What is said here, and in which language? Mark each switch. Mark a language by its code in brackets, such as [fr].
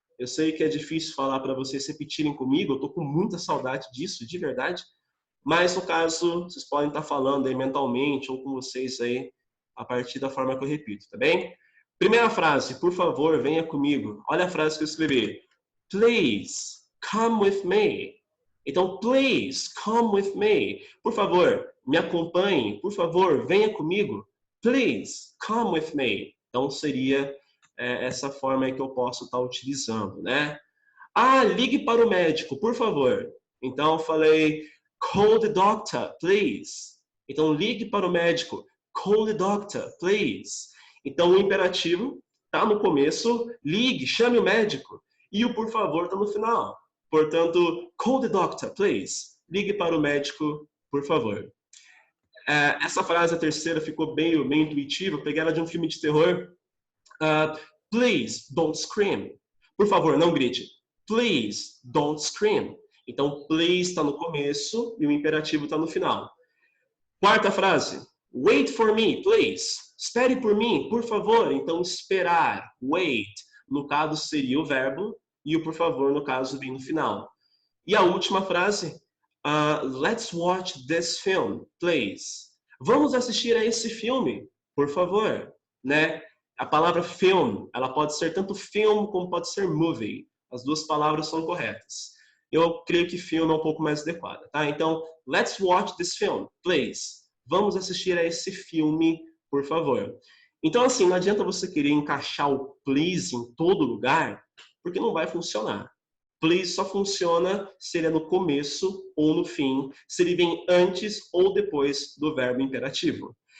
[pt] Eu sei que é difícil falar para vocês repetirem comigo, eu estou com muita saudade disso, de verdade. Mas, no caso, vocês podem estar falando aí mentalmente ou com vocês aí, a partir da forma que eu repito, tá bem? Primeira frase, por favor, venha comigo. Olha a frase que eu escrevi. [en] Please, come with me. Então, please, come with me. [pt] Por favor, me acompanhe. Por favor, venha comigo. [en] Please, come with me. [pt] Então, seria essa forma aí que eu posso estar utilizando, né? Ligue para o médico, por favor. Então, eu falei, [en] call the doctor, please. [pt] Então, ligue para o médico. [en] Call the doctor, please. [pt] Então, o imperativo está no começo, ligue, chame o médico. E o por favor está no final. [en] Portanto, call the doctor, please. [pt] Ligue para o médico, por favor. Essa frase, a terceira, ficou bem intuitiva. Eu peguei ela de um filme de terror. [en] Please, don't scream. [pt] Por favor, não grite. [en] Please, don't scream. [pt] Então, please está no começo e o imperativo está no final. Quarta frase. [en] Wait for me, please. [pt] Espere por mim, por favor. Então, esperar, wait, no caso seria o verbo e o por favor, no caso, vem no final. E a última frase. [en] Let's watch this film, please. [pt] Vamos assistir a esse filme, por favor. Né? A palavra film, ela pode ser tanto film como pode ser movie. As duas palavras são corretas. Eu creio que film é um pouco mais adequada, tá? [en] Então, let's watch this film, please. [pt] Vamos assistir a esse filme, por favor. Então, assim, não adianta você querer encaixar o please em todo lugar, porque não vai funcionar. Please só funciona se ele é no começo ou no fim, se ele vem antes ou depois do verbo imperativo.